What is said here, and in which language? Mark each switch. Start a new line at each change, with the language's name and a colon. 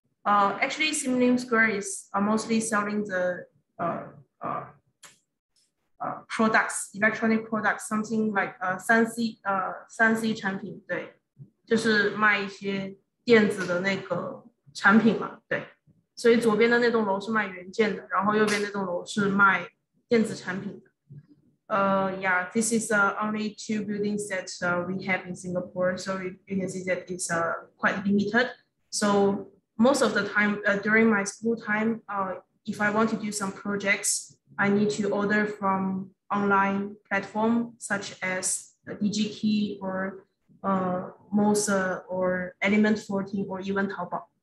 English: Actually, Simlim Square is mostly selling the products, electronic products, something like 3C
Chinese: 产品，对，就是卖一些电子的那个产品嘛，对。所以左边的那栋楼是卖元件的，然后右边那栋楼是卖电子产品的。
English: Yeah, this is only 2 buildings that we have in Singapore, so you can see that it's quite limited. So most of the time during my school time, if I want to do some projects, I need to order from online platform such as DigiKey or Mosa or Element 14 or even Taobao.